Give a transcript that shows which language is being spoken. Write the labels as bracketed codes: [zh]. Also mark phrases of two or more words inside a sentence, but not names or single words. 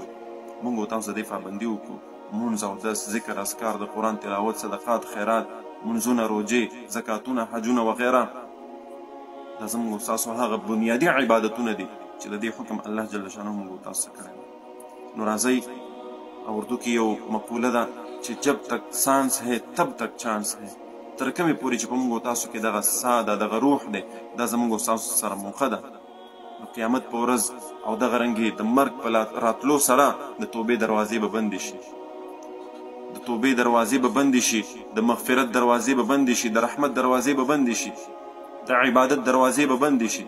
[ps] موږ به تاسو د دې پابندي وکړو. مونځ او دس، ذکر، اذکار، د قرآن تلاوت، صدقات، خیرات، منځونه، روجې، زکاتونه، حجونه وغیره دا زموږ او ستاسو هغه بنیادي عبادتونه دي چې د دې حکم الله جل شانه موږ او تاسو ته کړی دی. نو راځئ، اردو کې یو مقوله ده چې [ur] جب تک سانس ہے تب تک چانس ہے. [ps] تر کومې پورې چې په موږ او تاسو کې دغه ساه ده، دغه روح دی، دا زموږ او ستاسو سره موقع ده. د قیامت په ورځ او دغه رنګې د مرګ په راتلو سره د توبې دروازې به بندې شي، د توبې دروازې به بندې شي، د مغفرت دروازې به بندې شي، د رحمت دروازې به بندې شي، د عبادت دروازې به بندې شي.